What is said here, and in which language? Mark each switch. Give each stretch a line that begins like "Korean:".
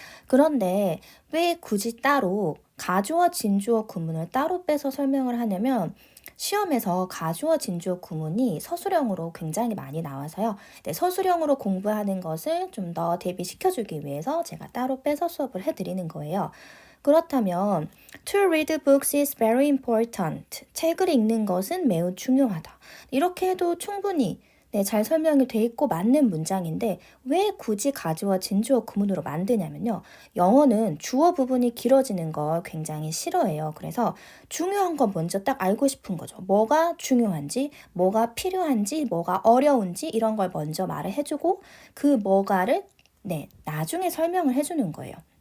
Korean: 그런데 왜 굳이 따로 가주어, 진주어 구문을 따로 빼서 설명을 하냐면 시험에서 가주어, 진주어 구문이 서술형으로 굉장히 많이 나와서요. 네, 서술형으로 공부하는 것을 좀 더 대비시켜주기 위해서 제가 따로 빼서 수업을 해드리는 거예요. 그렇다면
English: To read books is very important.
Korean: 책을 읽는 것은 매우 중요하다. 이렇게 해도 충분히 잘 설명이 돼 있고 맞는 문장인데 왜 굳이 가주어, 진주어 구문으로 만드냐면요. 영어는 주어 부분이 길어지는 걸 굉장히 싫어해요. 그래서 중요한 건 먼저 딱 알고 싶은 거죠. 뭐가 중요한지, 뭐가 필요한지, 뭐가 어려운지 이런 걸 먼저 말을 해주고 그 뭐가를 나중에 설명을 해주는 거예요.